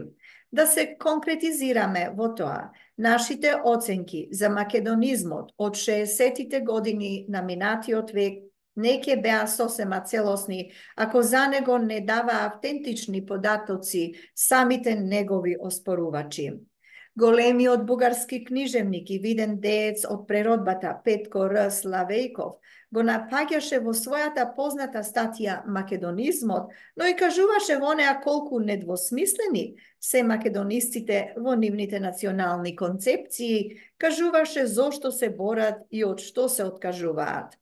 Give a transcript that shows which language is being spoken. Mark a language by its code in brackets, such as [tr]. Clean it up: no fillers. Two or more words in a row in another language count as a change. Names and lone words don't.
[mk] Да се конкретизираме во тоа, нашите оценки за македонизмот од 60. години на минати од век неке беа сосема целосни, ако за него не дава автентични податоци самите негови оспорувачи. Големиот бугарски книжевник и виден деец од преродбата Петко Р. Славејков го напаѓаше во својата позната статија македонизмот, но и кажуваше во неа колку недвосмислени се македонистите во нивните национални концепции, кажуваше зошто се борат и од што се откажуваат.